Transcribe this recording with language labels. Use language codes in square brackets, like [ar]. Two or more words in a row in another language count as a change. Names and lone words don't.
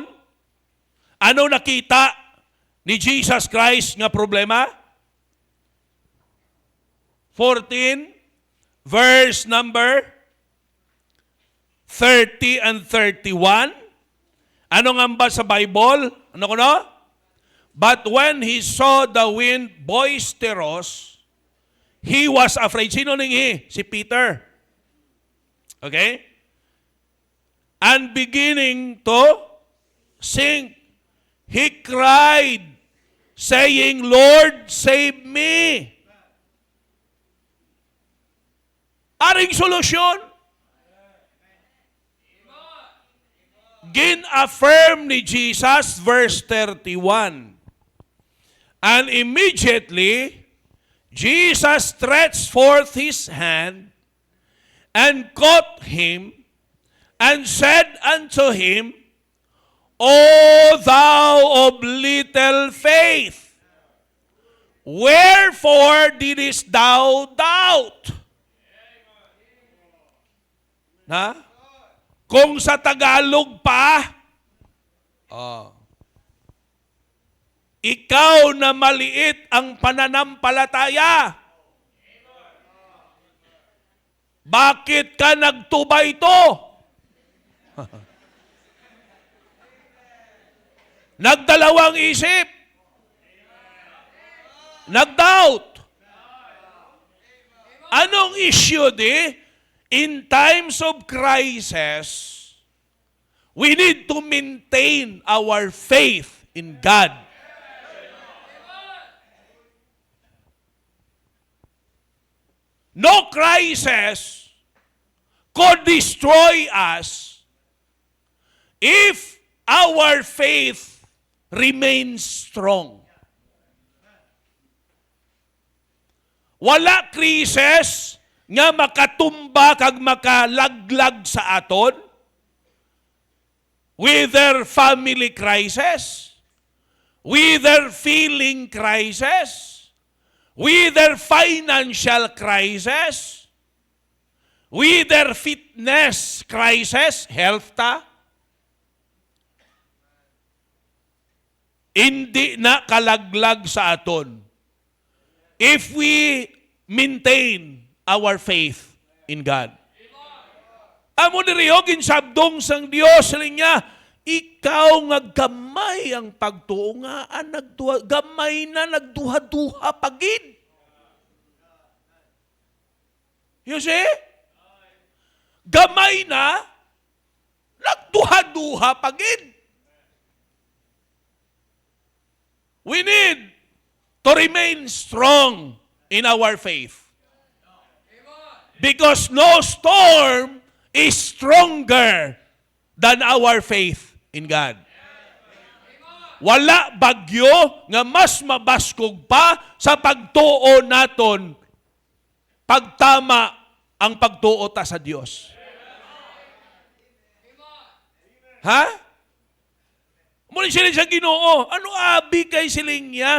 [hil] Anong nakita ni Jesus Christ nga problema? [en] 14, verse number 30 and 31. [tl] Ano nga ba sa Bible? Ano ko no? [en] But when he saw the wind boisterous, he was afraid. [hil] Sino ning he? Si Peter. Okay? [en] And beginning to sink, he cried, saying, Lord, save me. [hil] Aring solusyon. Gin-affirm ni Jesus, verse 31. [en] And immediately, Jesus stretched forth his hand and caught him and said unto him, O thou of little faith, wherefore didst thou doubt? Na? [tl] Kung sa Tagalog pa, ikaw na maliit ang pananampalataya. Bakit ka nagtubay ito? Nagdalawang isip. Nagdoubt. [en] Anong issue In times of crisis, we need to maintain our faith in God. No crisis could destroy us if our faith remains strong. [hil] Wala krisis nga makatumba kag makalaglag sa aton, [en] whether family crisis, whether feeling crisis, whether financial crisis, whether fitness crisis, health [hil] hindi na kalaglag sa aton [en] if we maintain our faith in God. [hil] Amo diriho ginsabdong sang Dios niya, ikaw nga gamay ang pagtuo nga, gamay na nagduha-duha pagid. [en] You see? [hil] Gamay na, nagduha-duha pagid. [en] We need to remain strong in our faith. Because no storm is stronger than our faith in God. [hil] Wala bagyo nga mas mabaskog pa sa pagtuo naton pagtama ang pagtuo ta sa Dios. Ha? Muli sila sa Ginoo, ano abi kay siling niya?